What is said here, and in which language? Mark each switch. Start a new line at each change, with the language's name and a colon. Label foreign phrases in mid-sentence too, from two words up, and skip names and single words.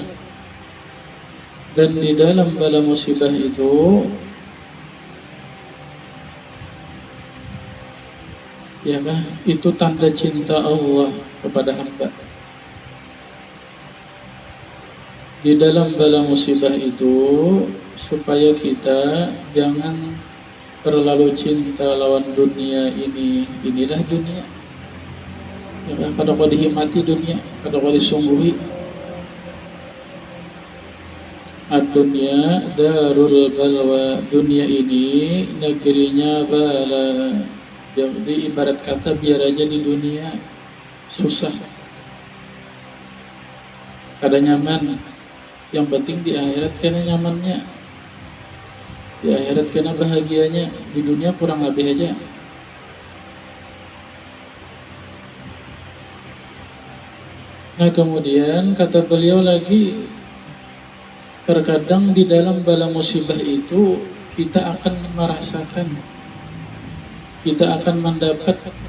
Indonesian: Dan di dalam bala musibah itu ya kan, itu tanda cinta Allah kepada hamba. Di dalam bala musibah itu supaya kita jangan terlalu cinta lawan dunia ini. Inilah dunia.
Banjar: Ya kan, kada kau dihimati dunia, kada kau disungguhi.
Arabic: dunya darul balwa,
Indonesian: dunia ini negerinya bala.
Banjar: Jadi ibarat kata biar aja di dunia susah, kada nyaman, yang penting di akhirat kena nyamannya, di akhirat kena bahagianya, di dunia kurang lebih aja.
Indonesian: Nah kemudian kata beliau lagi, terkadang di dalam bala musibah itu kita akan merasakan, kita akan mendapat